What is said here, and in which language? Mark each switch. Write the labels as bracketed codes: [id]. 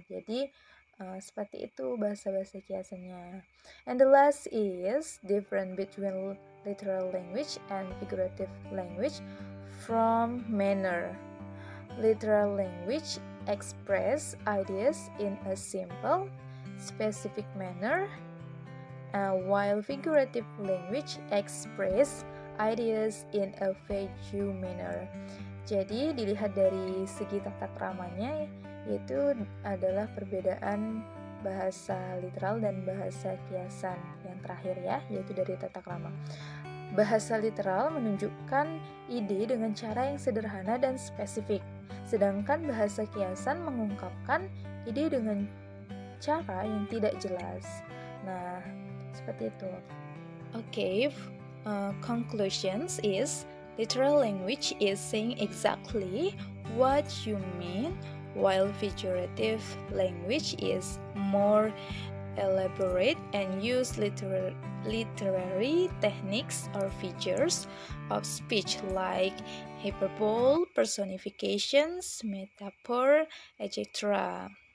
[id] Jadi, seperti itu bahasa-bahasa kiasannya. [en] And the last is different between literal language and figurative language from manner. Literal language express ideas in a simple, specific manner, while figurative language express ideas in a vague manner. [id] Jadi dilihat dari segi tata keramanya, yaitu adalah perbedaan bahasa literal dan bahasa kiasan yang terakhir ya, yaitu dari tata krama. Bahasa literal menunjukkan ide dengan cara yang sederhana dan spesifik, sedangkan bahasa kiasan mengungkapkan ide dengan cara yang tidak jelas. Nah, seperti itu. Okay. [en] Conclusions is literal language is saying exactly what you mean, while figurative language is more elaborate and use literary techniques or features of speech like hyperbole, personifications, metaphor, etc.